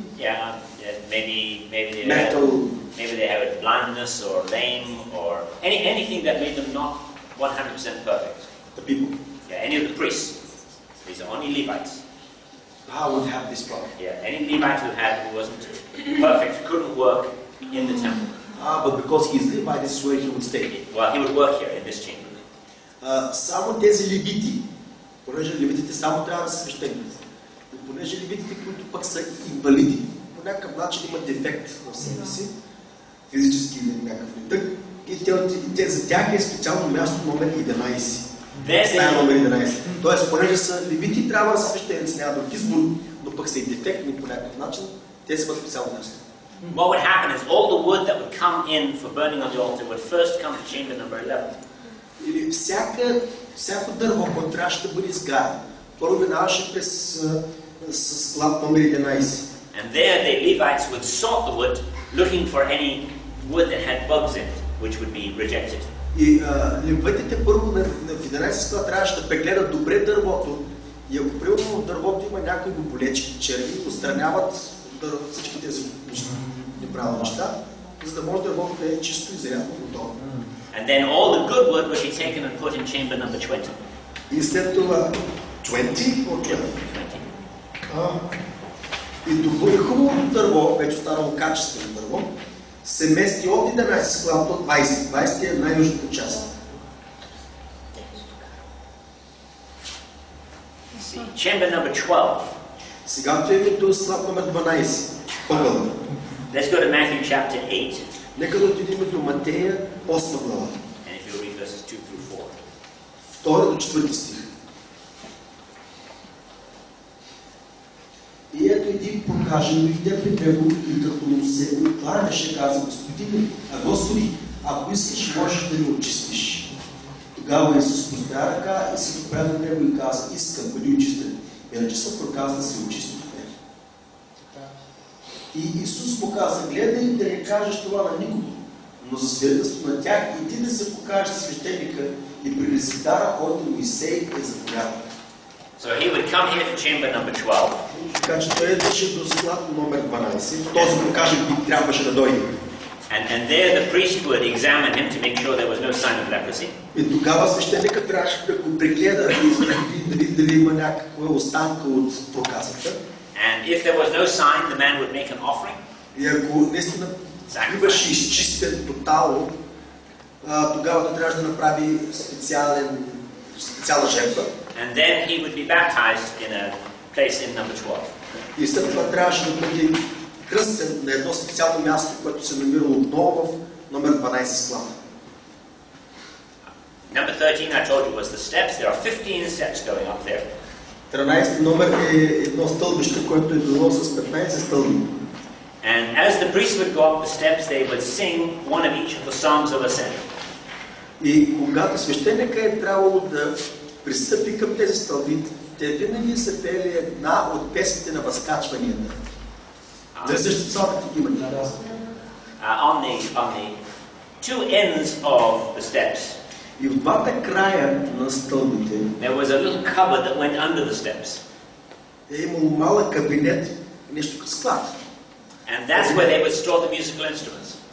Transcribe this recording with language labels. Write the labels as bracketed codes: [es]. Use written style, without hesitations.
[en] Yeah, maybe they have blindness or lame or anything that made them not 100% perfect. The people. Yeah, any of the priests. These are only Levites. How would have this problem? Yeah, any Levite who wasn't perfect couldn't work in the temple. But because he is Levite, this is where he would stay. Well, he would work here in this chamber. [bg] Само тези левити, понеже левитите само трябва да са свещеници, и понеже левитите, които пък са инвалиди, по някакъв начин имат дефект в себе си, физически или някакъв недъг, и те за тях е специално място номер 11. Номер 11. Тоест, понеже са левити, трябва да са свещеници, няма друг избор, но пък са и дефектни по някакъв начин, те са специално място. [en] What would happen is all the wood that would come in for burning on the altar would first come to chamber number 11. [bg] Или всяко дърво, което трябваше да бъде изгарено, първо минаваше през склад номер 11. [en] And there the Levites would sort the wood, looking for any wood that had bugs in it, which would be rejected. [bg] И левитите първо в 11 склад трябваше да прегледат добре дървото и ако примерно в дървото има някои болечки, черви, отстраняват всички тези неправилни неща, за да може дървото да е чисто и зарядно готово. [en] And then all the good wood would be taken and put in chamber number 20. [bg] И след това 20 [en] or [bg] 12? И добро и хубавото дърво, вече останало качествено дърво, се мести от 11 склад до 20. 20 е най-южната част. [en] Chamber number 12. [bg] Сега отиваме до склад номер 12. Първата. [en] Let's go to Matthew chapter 8. [bg] Нека да отидем до Матея 8 глава. [en] And if you read verses 2 through 4. [bg] 2 до 4 стих. И ето един прокажен дойде при него и като му се откланяше, каза: Господи, ако искаш, можеш да ми очистиш. Тогава Исус простря ръка и се допря до него и каза: искам, бъди очистен. Иначе съм проказа да се очисти от него. И Исус му каза: гледай да не кажеш това на никого, но за свидетелство на тях и ти да се покажеш свещеника и принеси дара, който Моисей е заповядал. [en] So he would come here to chamber number 12. [bg] Така че той идваше до склад номер 12. Този прокажен трябваше да дойде. [en] And there the priest would examine him to make sure there was no sign of leprosy. [bg] И тогава свещеникът трябваше да го прегледа и да види дали има някаква останка от проказата. [en] And if there was no sign, the man would make an offering. [bg] И ако наистина биваше изчистен тотално, тогава той трябваше да направи специална жертва. [en] And then he would be baptized in a place in number 12. [bg] И след това трябваше да бъде кръстен на едно специално място, което се намира отново в номер 12 склад. [en] Number 13, I told you, was the steps. There are 15 steps going up there. [bg] 13 номер е едно стълбище, което е било с 15 стълби. [en] And as the priests would go up the steps, they would sing one of each of the songs of ascent. [bg] И когато свещеника е трябвало да пристъпи към тези стълби, те винаги са пели една от песните на възкачванията. За същата псалмите има. [en] On the two ends of the steps, [bg] и в двата края на стълбите [en] there was a little cupboard that went under the steps. [bg] Е имало малък кабинет, нещо като склад. [en] And that's where they would store the musical instruments.